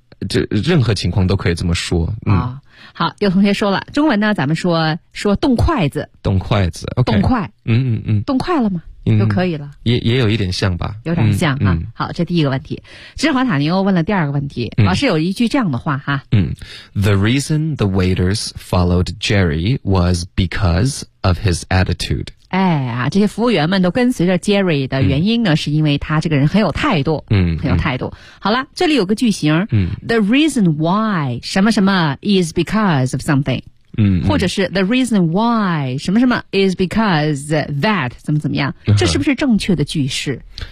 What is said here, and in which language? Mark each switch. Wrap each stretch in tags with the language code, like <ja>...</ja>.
<zh>这任何情况都可以这么说好，有同学说了中文呢，咱们说动筷子，动筷子、okay、动筷，动筷了吗？就可以了，也有一点像吧，有点像啊。好，这第一个问题，芝华塔尼欧问了第二个问题，老师有一句这样的话哈，</zh> <en>The reason the waiters followed Jerry was because of his attitude。</en> <zh>哎呀，这些服务员们都跟随着 Jerry 的原因呢，是因为他这个人很有态度，很有态度。好了，这里有个句型，</zh> <en>The reason why</en> <zh>什么什么</zh> <en>is because of something。</en> <zh>或者是</zh> <en>the reason why</en> <zh>什么什么</zh> <en>is because that</en> <zh>怎么怎么样，这是不是正确的句式？</zh>